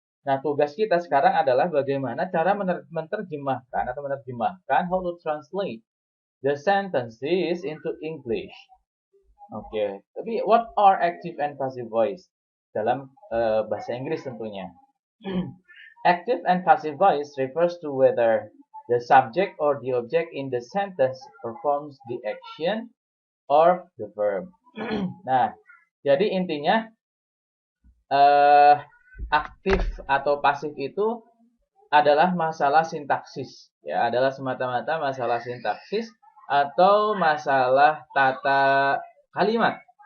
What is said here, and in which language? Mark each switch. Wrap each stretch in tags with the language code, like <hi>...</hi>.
<id>Nah, tugas kita sekarang adalah bagaimana cara menerjemahkan</id> <en>how to translate the sentences into English.</en> <id>Oke, tapi</id> <en>what are active and passive voice</en> <id>dalam bahasa Inggris tentunya.</id> <en>Active and passive voice refers to whether the subject or the object in the sentence performs the action or the verb.</en> <id>Nah, jadi intinya aktif atau pasif itu adalah masalah sintaksis, ya, adalah semata-mata masalah sintaksis atau masalah tata kalimat.</id>